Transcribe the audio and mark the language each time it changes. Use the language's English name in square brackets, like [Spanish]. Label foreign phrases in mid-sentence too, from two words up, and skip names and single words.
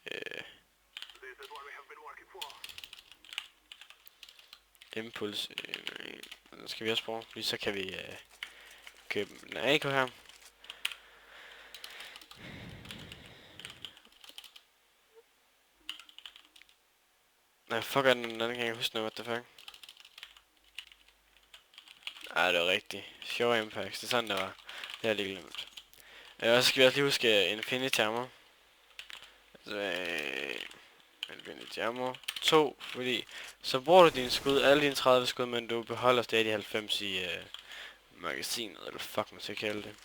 [Danish] Impuls. Den skal vi også bruge. Lige så kan vi købe en AK her. Nej, fuck er den anden, kan jeg ikke huske noget, [English] what the fuck. [Danish] Ej, det var rigtigt. Sure Impacts, det er sådan, det var. Det har jeg lige glemt. Og så skal vi også lige huske Infinity Ammo. Altså, Infinity Ammo 2, fordi så bruger du dine skud, alle dine 30 skud, men du beholder stadig 90 i magasinet, eller fuck man skal kalde det.